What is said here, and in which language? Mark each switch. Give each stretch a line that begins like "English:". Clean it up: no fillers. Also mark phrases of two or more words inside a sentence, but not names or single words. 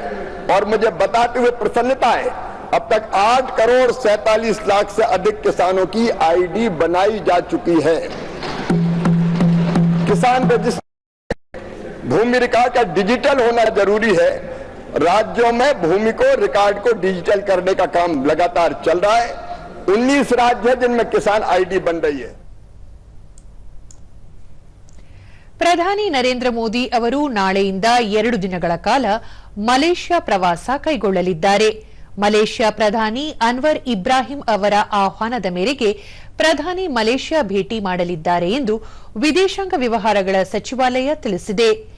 Hindi: और मुझे बताते हुए प्रसन्नता है, अब तक 8 करोड़ 47 लाख से अधिक किसानों की आईडी बनाई जा चुकी है. किसान रजिस्ट्री, भूमि रिकॉर्ड का डिजिटल होना जरूरी है. राज्यों में भूमि को, रिकॉर्ड को डिजिटल करने का काम लगातार चल रहा है. 19 राज्य है जिनमें किसान आईडी बन रही है.
Kannada: ಪ್ರಧಾನಿ ನರೇಂದ್ರ ಮೋದಿ ಅವರು ನಾಳೆಯಿಂದ 2 ದಿನಗಳ ಕಾಲ ಮಲೇಷ್ಯಾ ಪ್ರವಾಸ ಕೈಗೊಳ್ಳಲಿದ್ದಾರೆ. ಮಲೇಷ್ಯಾ ಪ್ರಧಾನಿ ಅನ್ವರ್ ಇಬ್ರಾಹಿಂ ಅವರ ಆಹ್ವಾನದ ಮೇರೆಗೆ ಪ್ರಧಾನಿ ಮಲೇಷ್ಯಾ ಭೇಟಿ ಮಾಡಲಿದ್ದಾರೆ ಎಂದು ವಿದೇಶಾಂಗ ವ್ಯವಹಾರಗಳ ಸಚಿವಾಲಯ ತಿಳಿಸಿದೆ.